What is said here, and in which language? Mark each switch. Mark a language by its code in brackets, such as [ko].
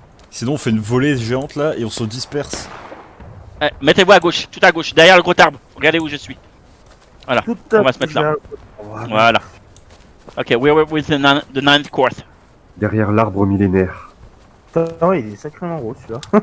[fr] Sinon, on fait une volée géante là et on se disperse. Mettez-vous à gauche, tout à gauche, derrière le gros arbre. Regardez où je suis. Voilà, Tout on va se mettre là. Voilà. [en] Ok, we're with the ninth course. [fr] Derrière l'arbre millénaire. Putain, ouais, il est sacrément gros celui-là.